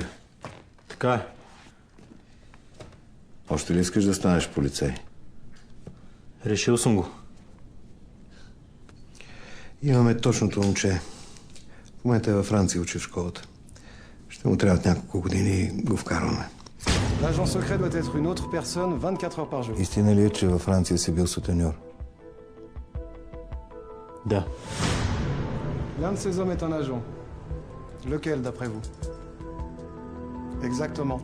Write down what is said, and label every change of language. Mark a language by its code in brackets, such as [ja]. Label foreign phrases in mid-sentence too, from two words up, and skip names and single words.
[bg] Така е. Още ли искаш да станеш полицай? Решил съм го. Имаме точното момче. В момента е във Франция, учи в школата. Ще му трябват няколко години и го вкарваме. [fr] L'agent secret doit être une autre personne 24 heures par jour. [bg] Истина ли е, че във Франция си бил сутеньор? Да. [fr] L'un de ces hommes est un agent. Lequel, d'après vous? Exactement.